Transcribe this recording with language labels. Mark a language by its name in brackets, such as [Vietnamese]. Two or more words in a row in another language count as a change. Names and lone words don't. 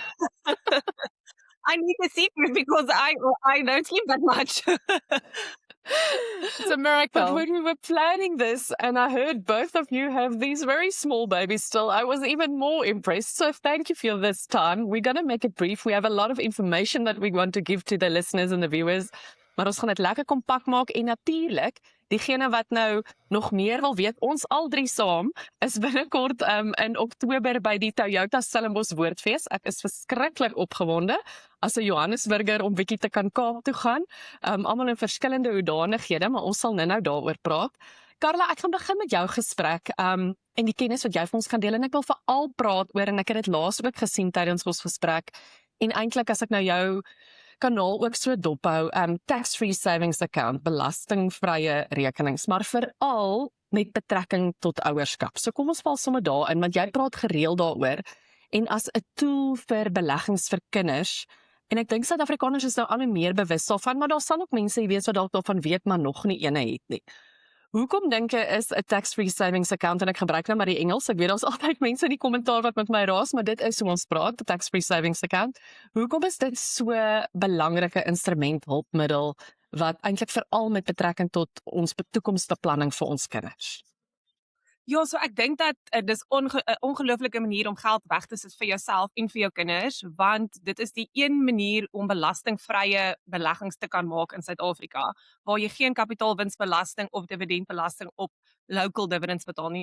[English] I need a secret because I don't sleep that much. it's a miracle. But when we were planning this and I heard both of you have these very small babies still, I was even more impressed. So thank you for this time. We're going to make it brief. We have a lot of information that we want to give to the listeners and the viewers. [Afrikaans] Maar ons gaan dit lekker kompak maak en natuurlik, diegene wat nou nog meer wil weet, ons al 3 saam is binnekort in Oktober by die Toyota Stellenbosch Woordfees. Ek is verskriklik opgewonde as 'n Johannesburger om bietjie te kan Kaap toe gaan. Almal in verskillende hoedanighede, maar ons sal nou daaroor praat. Carla, ek gaan begin met jou gesprek en die kennis wat jy vir ons kan deel en ek wil veral praat oor en ek het dit laas ook gesien tydens ons gesprek en eintlik as ek nou jou kanaal ook so dophou, [English] tax-free savings account, [Afrikaans] belastingvrye rekenings, maar veral met betrekking tot ouerskap. So kom ons val sommer daarin, want jy praat gereeld daaroor, en as 'n tool vir beleggings vir kinders, en ek dink Suid-Afrikaners is nou al meer bewus daarvan, maar daar sal ook mense wees wat dalk daarvan weet, maar nog nie ene het nie. Hoekom dink jy is 'n [English] tax-free savings account, [Afrikaans] en ek gebruik nou maar die Engels, ek weet daar's altyd mense in die kommentaar wat met my raas, maar dit is hoe ons praat, die [English] tax-free savings account. [Afrikaans] Hoekom is dit so 'n belangrike instrument, hulpmiddel, wat eintlik veral met betrekking tot ons toekomsbeplanning vir ons kinders? Ja, so ek dink dat dis 'n ongelooflike manier om geld weg te sit vir jouself en vir jou kinders, want dit is die een manier om belastingvrye beleggings te kan maak in Suid-Afrika, waar jy geen kapitaalwinsbelasting of dividendbelasting op [English] local dividends [Afrikaans] betaal nie.